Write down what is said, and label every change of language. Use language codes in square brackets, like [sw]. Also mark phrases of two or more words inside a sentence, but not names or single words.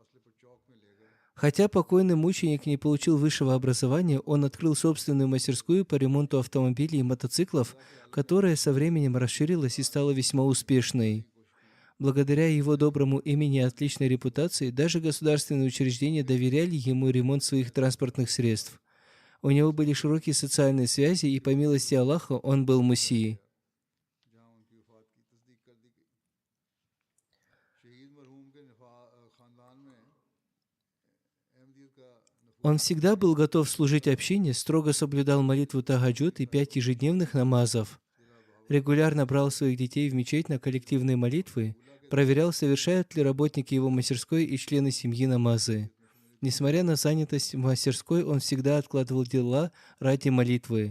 [ru] Хотя покойный мученик не получил высшего образования, он открыл собственную мастерскую по ремонту автомобилей и мотоциклов, которая со временем расширилась и стала весьма успешной. Благодаря его доброму имени и отличной репутации, даже государственные учреждения доверяли ему ремонт своих транспортных средств. У него были широкие социальные связи, и по милости Аллаха он был муссией. [ur] جہاں ان کی وفات کی تصدیق کر دی گئی شہید مرحوم کے خاندان میں احمدیت کا [ru] Он всегда был готов служить общине, строго соблюдал молитву тахаджуд и 5 ежедневных намазов. Регулярно брал своих детей в мечеть на коллективные молитвы, проверял, совершают ли работники его мастерской и члены семьи намазы. Несмотря на занятость в мастерской, он всегда откладывал дела ради молитвы.